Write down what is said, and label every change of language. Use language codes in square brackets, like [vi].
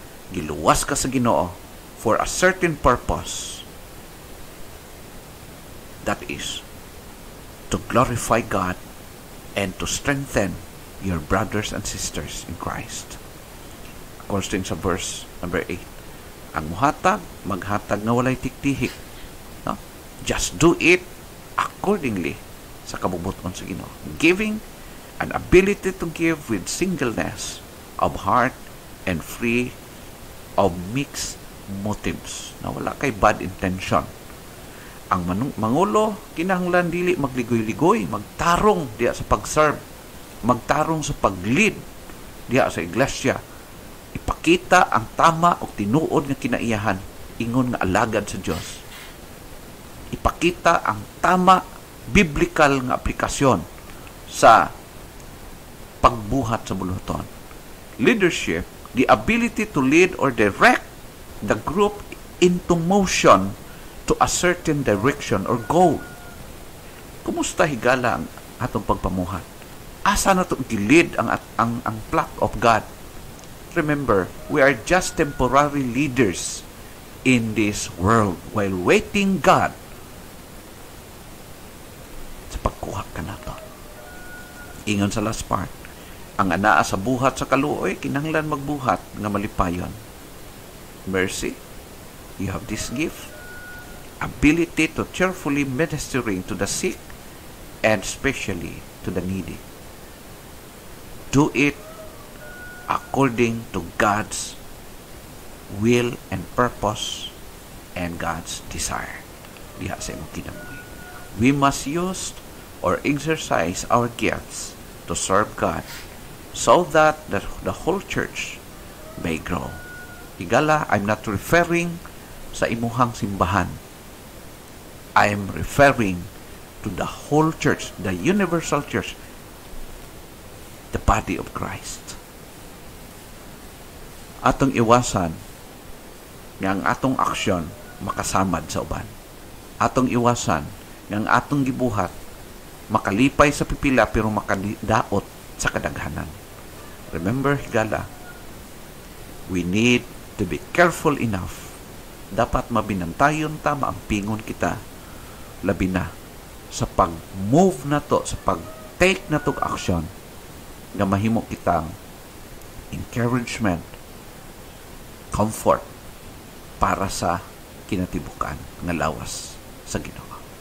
[ceb] Giluwas ka sa Ginoo [en] for a certain purpose. That is to glorify God and to strengthen your brothers and sisters in Christ. According sa verse number 8. [ceb] Ang muhatag, maghatag na walay tiktihik. [en] No? Just do it accordingly [ceb] sa kabubuton sa Ginoo. [en] Giving an ability to give with singleness of heart and free of mixed motives. [ceb] Na wala kay [en] bad intention. [ceb] Ang mangulo, kinahanglan dili magligoy-ligoy, magtarong diya sa pag-serve, magtarong sa pag-lead diya sa iglesia. Ipakita ang tama o tinuod nga kinaiyahan ingon nga alagad sa Dios. Ipakita ang tama biblical nga aplikasyon sa pagbuhat sa buluton. [en] Leadership, the ability to lead or direct the group into motion to a certain direction or goal. [ceb] Kumusta higala ang atong pagpamuhat? Asa na itong gilid ang [en] flock of God? Remember, we are just temporary leaders in this world while waiting God [ceb] sa pagkuha ka na to. Ingon sa last part, ang anaa sa buhat sa kaluoy, kinahanglan magbuhat nga malipayon. [en] Mercy, you have this gift, ability to cheerfully ministering to the sick and especially to the needy. Do it according to God's will and purpose and God's desire. [ceb] Diha sa imong kinabuhi. [en] We must use or exercise our gifts to serve God so that the whole church may grow. Higala, I'm not referring [ceb] sa imuhang simbahan. [en] I'm referring to the whole church, the universal church, the body of Christ. [ceb] Atong iwasan nga ang atong aksyon makasamad sa uban. Atong iwasan nga ang atong gibuhat makalipay sa pipila pero makadaot sa kadaghanan. [en] Remember, higala, we need to be careful enough. [ceb] Dapat mabinantayon ta, maampingon kita, labi na sa pag-move na to, sa pag-take na to action, nga mahimo kitang encouragement, comfort para sa kinatibukan nga lawas sa Ginoo.